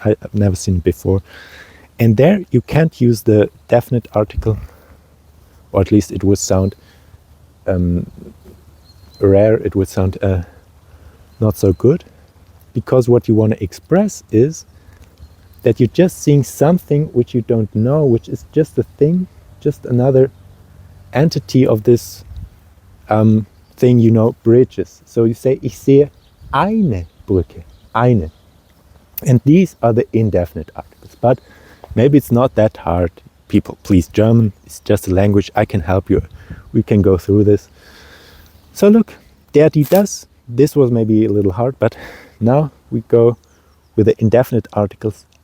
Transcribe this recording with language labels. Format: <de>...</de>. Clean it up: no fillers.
<en>I've never seen it before. And there you can't use the definite article, or at least it would sound rare, it would sound not so good, because what you want to express is that you're just seeing something which you don't know, which is just a thing, just another entity of this thing, bridges. So you say,</en> <de>ich sehe eine Brücke, eine.</de> <en>And these are the indefinite articles. But maybe it's not that hard. People, please, German is just a language. I can help you. We can go through this. So look, der, die, das. This was maybe a little hard, but now we go with the indefinite articles.</en>